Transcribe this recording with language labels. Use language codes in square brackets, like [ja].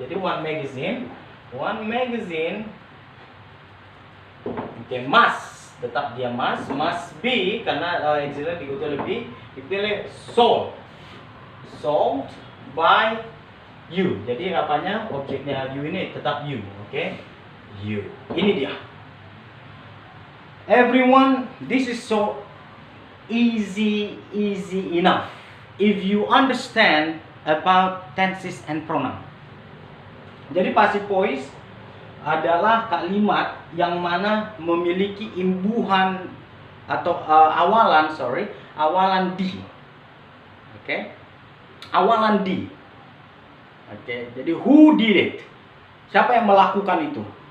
[id] Jadi [en] one magazine. One magazine. [id] Oke, must, tetap dia [en] must be [id] karena auxiliary diikuti oleh be, diikuti oleh sold, [en] sold by you. [id] Jadi apanya objeknya you ini tetap you, oke? You. Ini dia. [en] Everyone, this is so easy enough if you understand about tenses and pronoun. [id] Jadi passive voice adalah kalimat yang mana memiliki imbuhan atau awalan di. Oke. Awalan di. Oke, jadi [en] who did it? [id] Siapa yang melakukan itu?